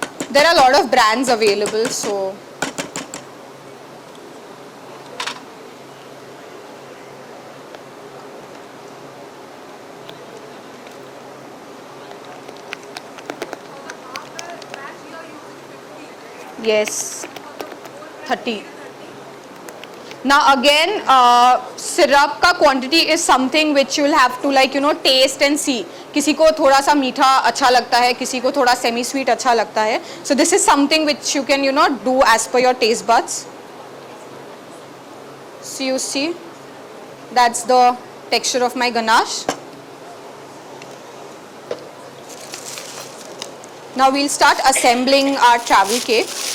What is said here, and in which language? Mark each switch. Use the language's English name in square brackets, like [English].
[English] There are a lot of brands available, so yes, 30. Now again, syrup का quantity is something which you will have to like taste and see. [Hindi] किसी को थोड़ा सा मीठा अच्छा लगता है, किसी को थोड़ा semi sweet अच्छा लगता है. [English] So this is something which you can do as per your taste buds. So you see, that's the texture of my ganache. Now we'll start assembling our travel cake.